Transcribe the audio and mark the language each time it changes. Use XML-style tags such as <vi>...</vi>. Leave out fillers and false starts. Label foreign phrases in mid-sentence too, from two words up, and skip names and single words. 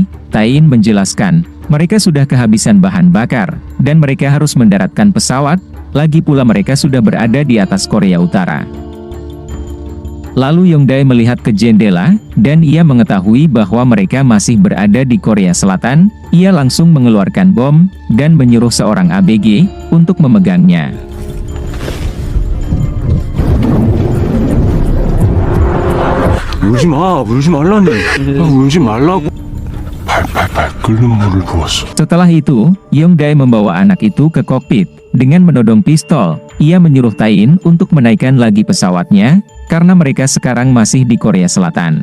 <id>Tain menjelaskan, mereka sudah kehabisan bahan bakar, dan mereka harus mendaratkan pesawat, lagi pula mereka sudah berada di atas Korea Utara. Lalu Yung Dai melihat ke jendela, dan ia mengetahui bahwa mereka masih berada di Korea Selatan. Ia langsung mengeluarkan bom, dan menyuruh seorang ABG untuk memegangnya.</id> <ko>울지 말라니. 울지 말라고. 팔팔팔 끓는 물을 부었어.</ko> <id>Setelah itu, Yung Dai membawa anak itu ke kokpit. Dengan menodong pistol, ia menyuruh Tain untuk menaikkan lagi pesawatnya, karena mereka sekarang masih di Korea Selatan.</id>